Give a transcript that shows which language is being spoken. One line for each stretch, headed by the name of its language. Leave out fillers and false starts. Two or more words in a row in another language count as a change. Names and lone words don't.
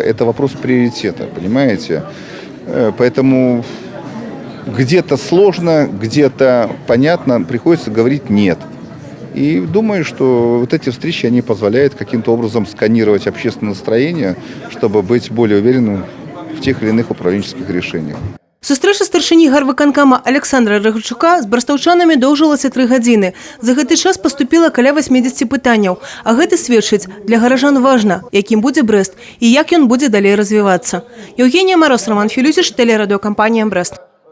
Russian: Это вопрос приоритета, понимаете? Поэтому где-то сложно, где-то понятно, приходится говорить «нет». И думаю, что вот эти встречи, они позволяют каким-то образом сканировать общественное настроение, чтобы быть более уверенным в тех или иных управленческих решениях.
Belarusian: Сустрэча старшыні гарвыканкама Александра Рагачука з брастаўчанамі доўжылася 3 гадзіны. За гэты час паступіла каля 80 пытанняў. А гэта сведчыць, для гаражан важна, якім будзе Брэст і як ён будзе далей развівацца.
Russian: Евгения Мороз, Роман Филютич, телерадиокомпания «Брэст».